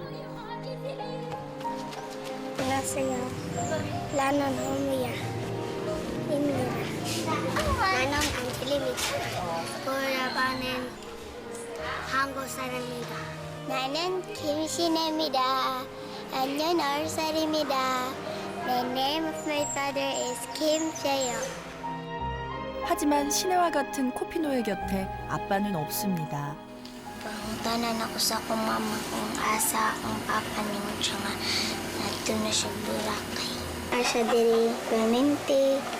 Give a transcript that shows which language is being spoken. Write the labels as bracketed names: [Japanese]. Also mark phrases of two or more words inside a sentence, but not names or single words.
[Korean] 안녕하세요. 나는 호미야. 입니다. 나는 안필입니다. 아빠는 한국 사람입니다. 나는 김신혜입니다. 안녕 10살입니다. [English] The name of my father is Kim Jae-young. [Korean] 하지만 신혜와 같은 코피노의 곁에 아빠는 없습니다. [Cebuano] Pangutanan ako sa akong mama kung asa ang papa niyo siya nga nandun na siya Boracay. Asa diri permanente.